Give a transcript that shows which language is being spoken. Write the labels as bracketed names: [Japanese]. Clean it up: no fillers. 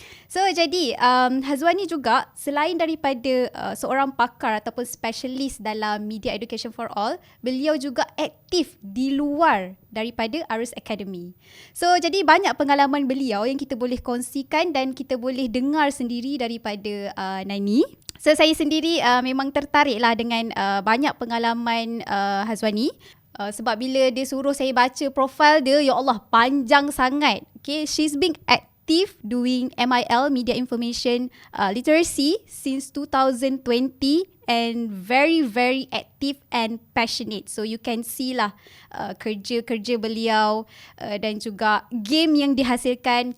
[Malay] So jadi Hazwany juga selain daripada seorang pakar ataupun specialist dalam Media Education for All, beliau juga aktif di luar daripada Arus Academy. So jadi banyak pengalaman beliau yang kita boleh kongsikan dan kita boleh dengar sendiri daripada Nani. So saya sendiri memang tertariklah dengan banyak pengalaman Hazwany. Sebab bila dia suruh saya baca profil dia, ya Allah panjang sangat. [English] Okay, she's been active doing MIL, Media Information Literacy since 2020 and very very active and passionate. So you can see [Malay] lah kerja-kerja beliau dan juga game yang dihasilkan.